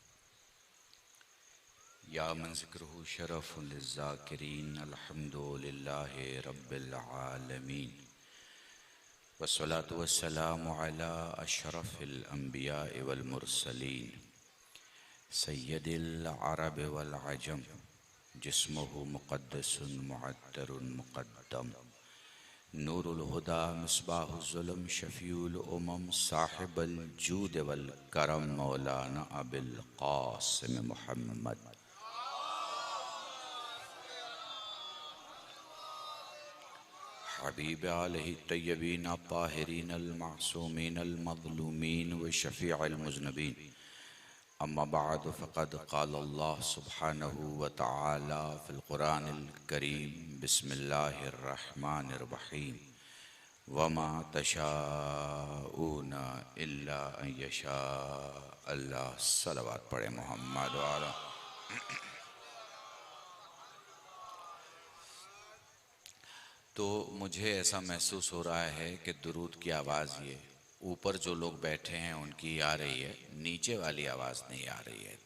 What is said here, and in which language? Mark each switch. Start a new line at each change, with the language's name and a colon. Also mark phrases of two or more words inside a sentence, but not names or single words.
Arabic: يا من ذكره شرف للذاكرين، الحمد لله رب العالمين. والصلاة والسلام على أشرف الأنبياء والمرسلين سيد العرب والعجم جسمه مقدس معطر مقدم نور الهدى مصباح الظلم شفيع الأمم صاحب الجود والكرم مولانا أبو القاسم محمد حبيب آله الطيبين الطاهرين المعصومين المظلومين وشفيع المذنبين أما بعد فقد قال الله سبحانه وتعالى في القرآن الكريم بسم الله الرحمن الرحيم وما تشاءون إلا أن يشاء الله.
Hindi: सलवात पढ़े मोहम्मद वाला। तो मुझे ऐसा महसूस हो रहा है कि दुरूद की आवाज़ ये ऊपर जो लोग बैठे हैं उनकी आ रही है, नीचे वाली आवाज़ नहीं आ रही है।